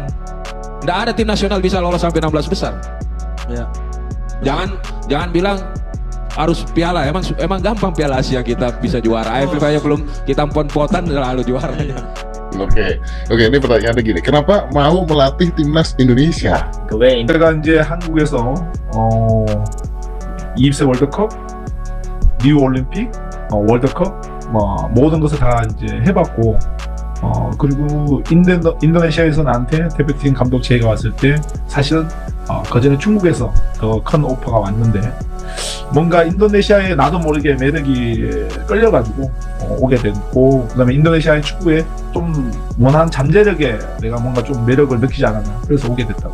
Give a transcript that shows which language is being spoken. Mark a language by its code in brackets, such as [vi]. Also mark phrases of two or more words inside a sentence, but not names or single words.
[id] Nggak ada tim nasional bisa lolos sampai 16 besar. Ya. Jangan bilang harus piala. Emang gampang Piala Asia kita bisa juara. AFF aja belum kita pon-potan lalu juara. Oke, ini pertanyaannya gini, kenapa mau melatih timnas Indonesia? [ko] 제가 이제 한국에서 20세 월드컵, 리우 올림픽, 월드컵 모든 것을 다 이제 해봤고 그리고 인도네시아에서 나한테 대표팀 감독 제의가 왔을 때 사실은 그전에 중국에서 더 큰 오퍼가 왔는데 뭔가 인도네시아에 나도 모르게 매력이 끌려가지고 오게 됐고, 그다음에 인도네시아의 축구에 좀 원하는 잠재력에 내가 뭔가 좀 매력을 느끼지 않았나, 그래서 오게 됐다고.